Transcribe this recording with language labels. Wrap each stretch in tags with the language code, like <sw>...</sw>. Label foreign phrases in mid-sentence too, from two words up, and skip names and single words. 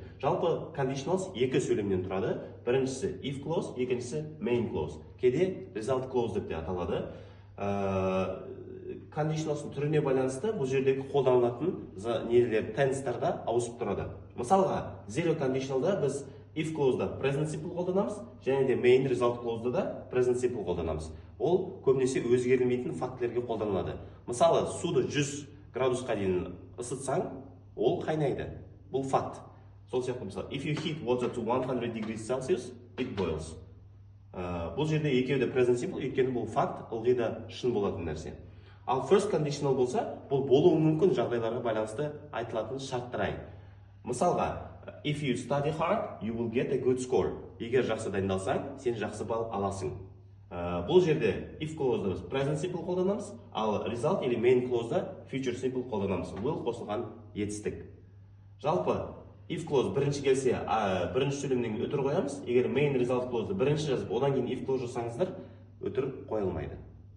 <kk>Жалпы conditionals екі сөйлемнен тұрады. Біріншісі</kk> <en>if clause,</en> <kk>екіншісі</kk> <en>main clause.</en> <kk>Кейде</kk> <en>result clause</en> <kk>деп те аталады. Conditionalстың түріне байланысты бұл жердегі қолданылатын нелер tense-тарда ауысып тұрады. Мысалға,</kk> <en>zero conditionalда</en> <kk>біз</kk> <en>if clause'да present simple</en> <kk>қолданамыз, және де</kk> <en>main result clause'да</en> <kk>да</kk> <en>present simple</en> <kk>қолданамыз. Ол көбінесе өзгерілмейтін фактілерге қолданылады. Мысалы, суды 100 градусқа дейін ысытсаң, ол қайнайды. Бұл факт. Сол сияқты мысалы,</kk> <en>if you heat water to 100 degrees Celsius, it boils.</en> <kk>Бұл жерде екеуі де</kk> <en>present simple,</en> <kk>өйткені бұл факт, ылғи да шын болатын нәрсе. Ал</kk> <en>first conditional</en> <kk>болса, бұл болуы мүмкін жағдайларға байланысты айтылатын шарттырай. Мысалға,</kk> <en>if you study hard, you will get a good score.</en> <kk>Егер жақсы дайындалсаң, сен жақсы балл аласың. Бұл жерде</kk> <en>if clause'да</en> <kk>біз</kk> <en>present simple</en> <kk>қолданамыз, ал result или</kk> <en>main clause'да future simple</en> <kk>қолданамыз. Will қосылған етістік. Жалпы,</kk> <en>if clause</en> <kk>бірінші келсе, бірінші сөйлемнен өтір қоямыз. Егер</kk> <en>main result clause'ды</en> <kk>бірінші жазып, одан кейін</kk> <en>if clause</en> <kk>жасаңыздар, өтір қойылмайды.</kk>